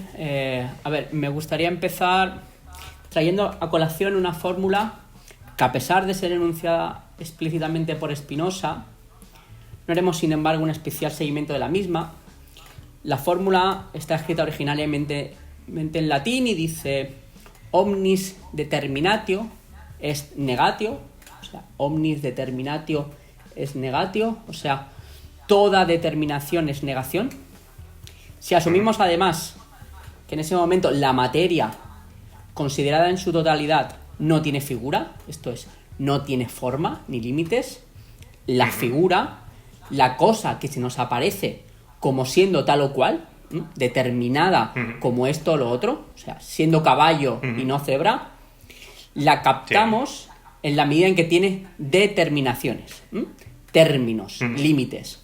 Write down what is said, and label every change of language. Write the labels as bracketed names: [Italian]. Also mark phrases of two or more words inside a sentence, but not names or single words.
[Spanish] A ver, me gustaría empezar trayendo a colación una fórmula que, a pesar de ser enunciada explícitamente por Spinoza, no haremos, sin embargo, un especial seguimiento de la misma. La fórmula está escrita originalmente en latín y dice: [Latin] omnis determinatio est negatio, [Spanish] o sea, [Latin] omnis determinatio est negatio, [Spanish] o sea, toda determinación es negación. Si asumimos además que en ese momento la materia, considerada en su totalidad, no tiene figura, esto es, no tiene forma ni límites, la figura, la cosa que se nos aparece como siendo tal o cual, determinada como esto o lo otro, o sea, siendo caballo y no cebra, la captamos en la medida en que tiene determinaciones, términos, límites.